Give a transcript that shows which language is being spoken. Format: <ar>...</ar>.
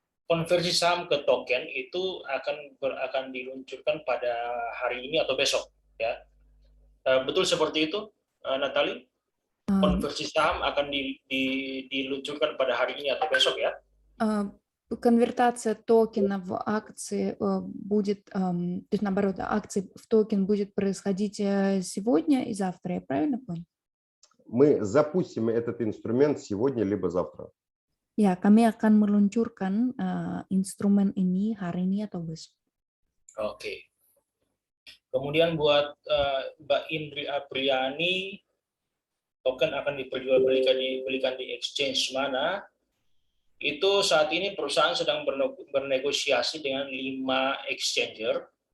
<id>Konversi saham ke token itu akan diluncurkan pada hari ini atau besok, ya. Betul seperti itu, Natali? Konversi saham akan diluncurkan pada hari ini atau besok, ya?</id> <ru>Конвертация токена в акции будет, то есть наоборот, акции в токен будет происходить сегодня и завтра, я правильно понял? Мы запустим этот инструмент сегодня либо завтра.</ru> <id>Ya, kami akan meluncurkan instrumen ini hari ini atau besok. Oke. Kemudian buat Mbak Indri Apriani, token akan diperjualbelikan di exchange mana, itu saat ini perusahaan sedang bernegosiasi dengan 5 exchanger.</id>